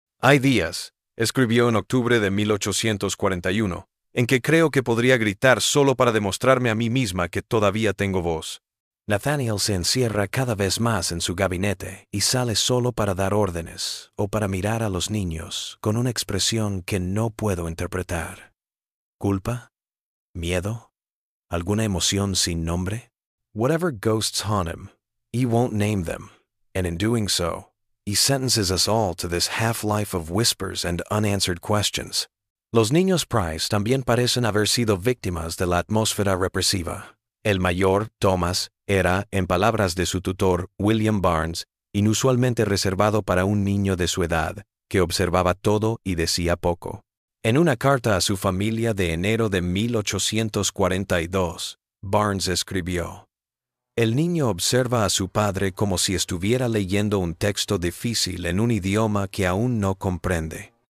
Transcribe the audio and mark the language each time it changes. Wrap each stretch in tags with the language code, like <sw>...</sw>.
<es>Hay días, escribió en octubre de 1841, en que creo que podría gritar solo para demostrarme a mí misma que todavía tengo voz. Nathaniel se encierra cada vez más en su gabinete y sale solo para dar órdenes o para mirar a los niños con una expresión que no puedo interpretar. ¿Culpa? ¿Miedo? ¿Alguna emoción sin nombre?</es> <en>Whatever ghosts haunt him, he won't name them, and in doing so, he sentences us all to this half-life of whispers and unanswered questions.</en> <es>Los niños Price también parecen haber sido víctimas de la atmósfera represiva. El mayor, Thomas, era, en palabras de su tutor, William Barnes, inusualmente reservado para un niño de su edad, que observaba todo y decía poco. En una carta a su familia de enero de 1842, Barnes escribió: "El niño observa a su padre como si estuviera leyendo un texto difícil en un idioma que aún no comprende.</es>